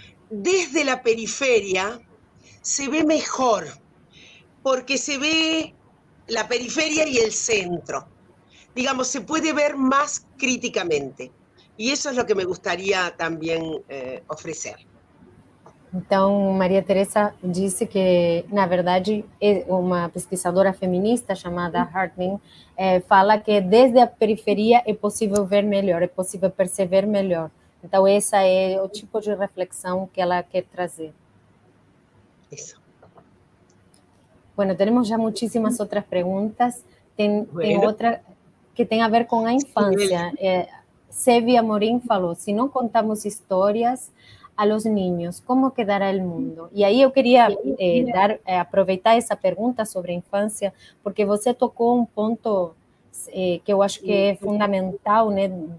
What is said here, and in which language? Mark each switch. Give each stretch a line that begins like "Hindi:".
Spanish: desde la periferia se ve mejor, porque se ve la periferia y el centro. Digamos, se puede ver más críticamente. Y eso es lo que me gustaría también ofrecer.
Portuguese: Então, Maria Teresa disse que, na verdade, uma pesquisadora feminista chamada Hartling fala que desde a periferia é possível ver melhor, é possível perceber melhor. Então, esse é o tipo de reflexão que ela quer trazer.
Spanish: Eso. Bueno, tenemos ya muchísimas otras preguntas.
Portuguese: Tem outra que tem a ver com a infância.
Spanish: Sevia Morim
Portuguese: falou, se não contamos histórias
Spanish: a los niños, ¿cómo quedará el mundo?
Portuguese: E aí eu queria aproveitar essa pergunta sobre a infância, porque você tocou um ponto que eu acho que é fundamental, né?